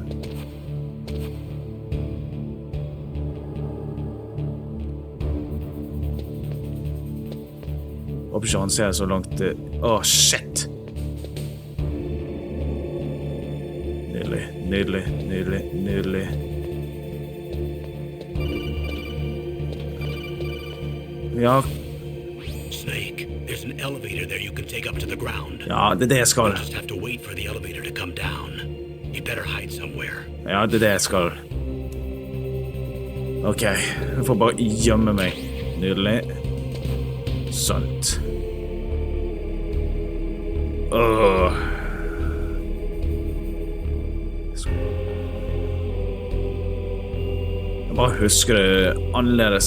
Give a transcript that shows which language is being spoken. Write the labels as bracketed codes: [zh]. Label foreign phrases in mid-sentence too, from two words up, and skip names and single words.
[no] Håper ikke han ser så langt... shit! Nydelig, nydelig, nydelig, nydelig. Ja. [en] Snake, there's an elevator there you can take up to the ground. [no] Ja, det jeg skal. [en] You just have to wait for the elevator to come down. You better hide somewhere. [no] Ja, det jeg skal. Ok, jeg får bare gjemme meg. Nydelig. Sånt. Jeg bare husker det annerledes.